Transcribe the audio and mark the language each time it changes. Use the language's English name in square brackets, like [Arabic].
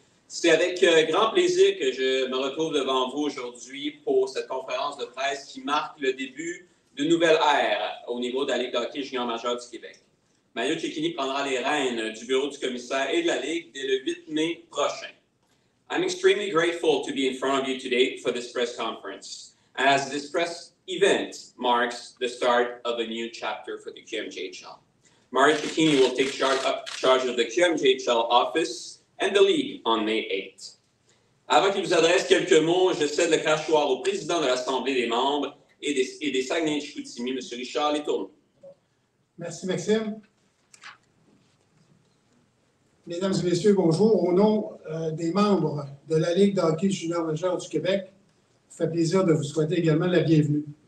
[French] C'est avec grand plaisir que je me retrouve devant vous aujourd'hui pour cette conférence de presse qui marque le début d'une nouvelle ère au niveau de la Ligue de hockey junior majeur du Québec. Mario Cecchini prendra les rênes du bureau du commissaire et de la Ligue dès le 8 mai prochain. [English] I'm extremely grateful to be in front of you today for this press conference, as this press event marks the start of a new chapter for the QMJHL. Mario Cecchini will take charge of the QMJHL office and the league on May 8th. [French] Avant qu'il vous adresse quelques mots, je cède le crachoir au président de l'Assemblée des membres et des Saguenay-Chicoutimi, M. Richard Letourneau. Merci, Maxime. Mesdames et messieurs, bonjour. Au nom des membres de la Ligue de hockey junior majeur du Québec, ça fait plaisir de vous souhaiter également la bienvenue.